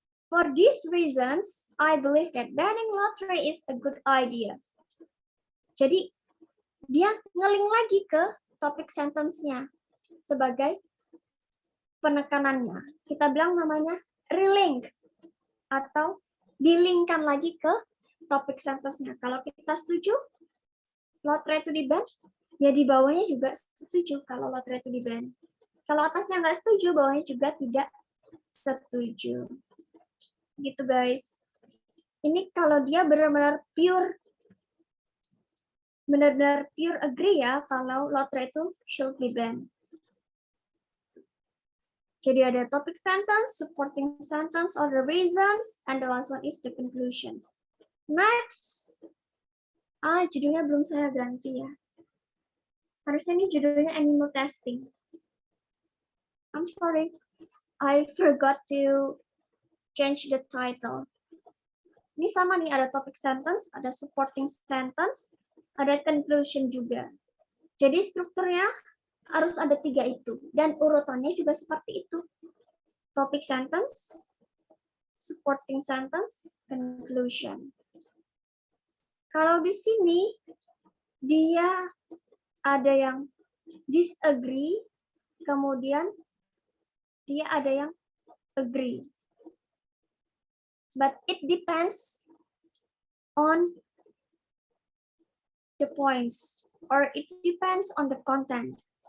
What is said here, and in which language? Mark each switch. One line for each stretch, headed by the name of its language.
English: For these reasons, I believe that banning lottery is a good idea.
Indonesian: Jadi, dia ngeling lagi ke topik sentence-nya sebagai penekanannya. Kita bilang namanya relink atau dilingkan lagi ke topik sentence-nya. Kalau kita setuju, lottery itu di-ban, ya di bawahnya juga setuju kalau lottery itu di-ban. Kalau atasnya nggak setuju, bawahnya juga tidak setuju. Gitu guys. Ini kalau dia benar-benar pure agree ya kalau lottery itu
English: should be banned.
Indonesian: Jadi ada
English: topic sentence, supporting sentence, or the reasons, and the last one is the conclusion. Next.
Indonesian: Judulnya belum saya ganti ya. Harusnya ini judulnya animal testing.
English: I'm sorry, I forgot to change the title.
Indonesian: Ini sama nih, ada topic sentence, ada supporting sentence, ada conclusion juga. Jadi strukturnya harus ada 3 itu. Dan urutannya juga seperti itu.
English: Topic sentence, supporting sentence, conclusion.
Indonesian: Kalau di sini, dia ada yang disagree, kemudian dia ada yang agree.
English: But it depends on the points, or it depends on the content.